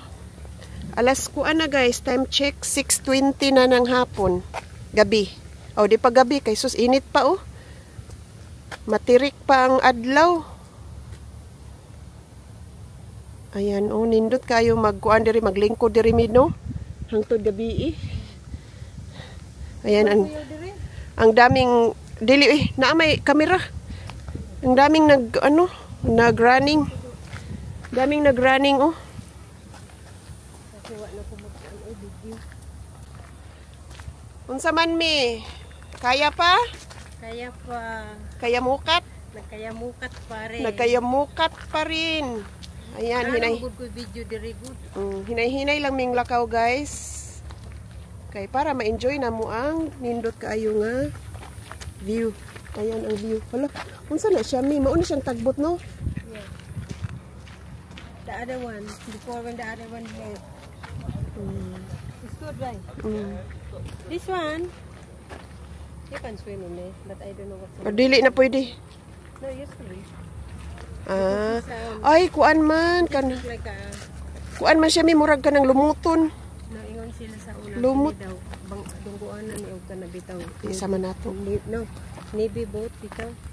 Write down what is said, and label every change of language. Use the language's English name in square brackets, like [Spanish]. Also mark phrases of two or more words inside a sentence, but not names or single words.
[Filipino] Alas kuan na, guys. [English] Time check, [Filipino] 6:20 na ng hapon. Gabi. [Cebuano] Oh, di pa gabi. Kay sus, init pa, oh. Matirik pa ang adlaw. [Filipino] Ayan, oh. [Cebuano] Nindot kayo magkuan diri, maglingkod diri mino. Hangtod gabi, eh. [Filipino] Ayan, ang daming dili, na may kamera. Ang daming nag-running. Daming nag-running, oh. [Cebuano] Unsa man mi? [Filipino] Kaya pa? Kaya pa. Kayamukat? Nagkayamukat pa rin. Nagkayamukat pa rin. Ayan, [Cebuano] video diri good. Hinay-hinay lang ming lakaw, guys. Kay para ma-enjoy na mo ang nindot kaayo nga view. Ayan ang view. Hala, unsa na siya, mi? Mao na siyang tagbot, no? [English] Yeah. The other one, before when the other one left. It's good, right? This one, you can swim in it, but I don't know what's in it. [Cebuano] Dili na pwede. [English] No, usually. [Cebuano] Ay, kuan man. [English] Like [Cebuano] Kuan man siya, mi. Murag ka ng lumuton. naingon sila sa una. Lumot. Daw, dungguan na ni Ogka na bitaw. Isa man nato. No, Navy boat bitaw.